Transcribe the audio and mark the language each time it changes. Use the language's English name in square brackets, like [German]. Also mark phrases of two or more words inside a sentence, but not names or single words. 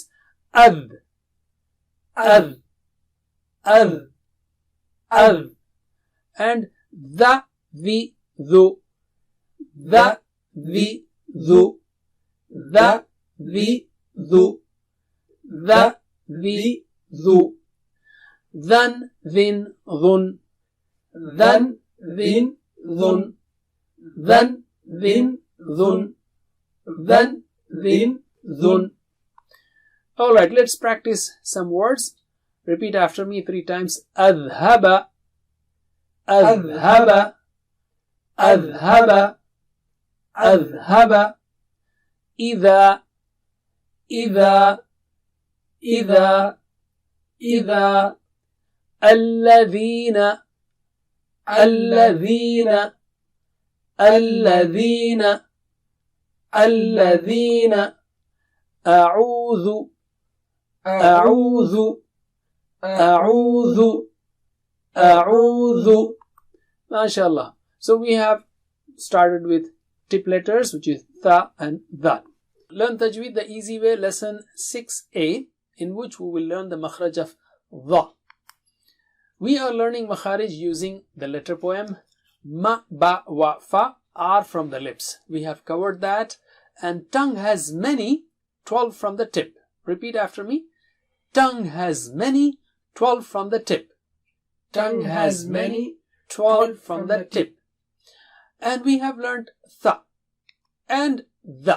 [English] Adh, adh, adh, adh. And the, dhu. The, dhu. The, dhu. The, dhu. Than, thin, dhun. Than, thin, dhun. Than, thin, dhun. Than, thin, dhun. Alright, let's practice some words. Repeat after me 3 times. [Arabic] عذاب عذاب عذاب عذاب. إذا إذا إذا إذا. الذين الذين الذين الذين. أعوذ أعوذ أعوذ أعوذ. ما شاء الله. [English] So we have started with tip letters, which is tha and dha. Learn Tajweed the easy way, lesson 6a, in which we will learn the makhraj of dha. We are learning makharij using the letter poem. Ma, ba, wa, fa are from the lips. We have covered that. And tongue has many, 12 from the tip. Repeat after me. Tongue has many, 12 from the tip. Tongue has many, 12 from the tip. And we have learned tha and the.